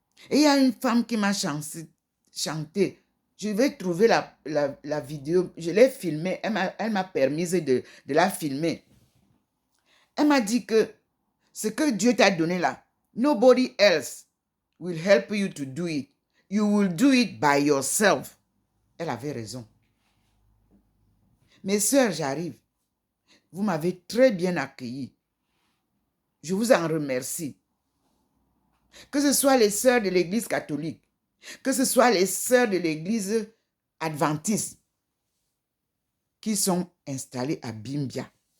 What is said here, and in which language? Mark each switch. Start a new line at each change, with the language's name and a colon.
French: Et il y a une femme qui m'a chanté. Je vais trouver la vidéo. Je l'ai filmée. Elle m'a permis de la filmer. Elle m'a dit que ce que Dieu t'a donné là,
English: nobody else will help you to do it. You will do it by yourself.
French: Elle avait raison. Mes sœurs, j'arrive. Vous m'avez très bien accueilli. Je vous en remercie. Que ce soit les sœurs de l'église catholique, que ce soit les sœurs de l'église adventiste qui sont installées à Bimbia.